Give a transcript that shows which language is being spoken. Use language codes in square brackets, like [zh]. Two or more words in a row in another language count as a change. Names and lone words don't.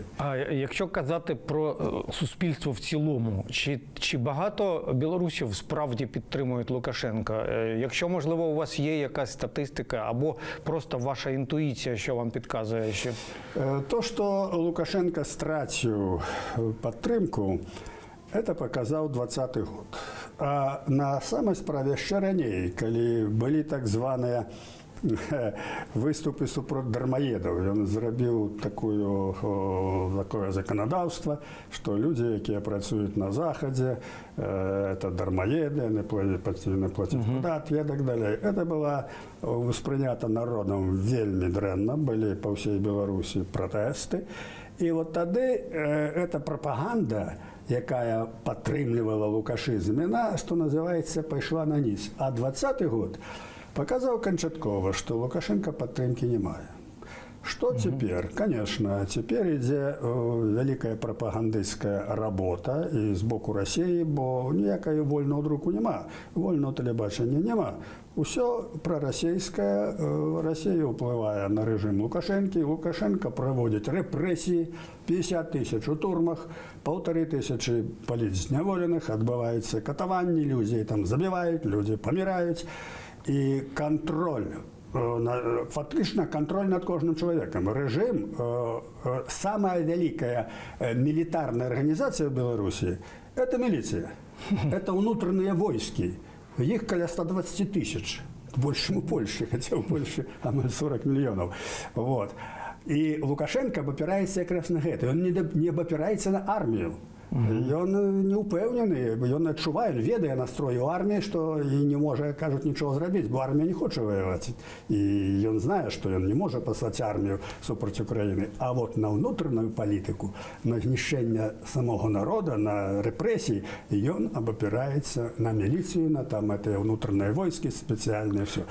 [uk] А якщо казати про суспільство в цілому, чи багато білорусів справді підтримують Лукашенка? Якщо, можливо, у вас є якась статистика або просто ваша інтуїція, що вам підказує? Що... То, що Лукашенко втратив підтримку, це показав 2020 год. А на самой справе ще раніше, коли були так звані виступи супроти дармоєдів, він зробив таке законодавство, що люди, які працюють на Заході, це дармоєди, не платять податки і так далі. Це було сприйнято народом вельми дренно, були по всій Білорусі протести. І от тоді ця пропаганда, яка підтримувала лукашизм, вона, що називається, пішла на низ. А 2020 год показав кончатково, що Лукашенка підтримки немає. [ru] Что теперь? Конечно, теперь [be] ідзе великая прапагандысцкая работа і з боку Росії, бо ніякого вольного друку нема, вольного телебачення нема. Усё прарасійскае, Росія ўплывае на рэжым Лукашэнкі, Лукашенко праводзіць рэпрэсіі, 50 тысяч у турмах, 1500 палітзняволеных, адбываюцца катаванні, людзей там забіваюць, людзі паміраюць, і кантроль, фактично контроль над кожным человеком. [ru] Режим, самая великая милитарная организация в Беларуси – это милиция. Это внутренние войски. Их около 120 тысяч. Больше у Польши, хотя у Польши 40 миллионов. Вот. И Лукашенко обопирается как раз на это. Он не обопирается на армию. [be] Ён не ўпэўнены, ён адчувае, ведае настрой у арміі, што і не можа, кажуць, нічого зрабіць, бо армія не хоча ваяваць. І ён знае, што ён не можа паслаць армію супраць Украіны. А вот на ўнутраную палітыку, на знішчэнне самого народа, на рэпрэсіі, ён абапіраецца на міліцыю, на там гэтыя ўнутраныя войскі спецыяльныя, ўсё.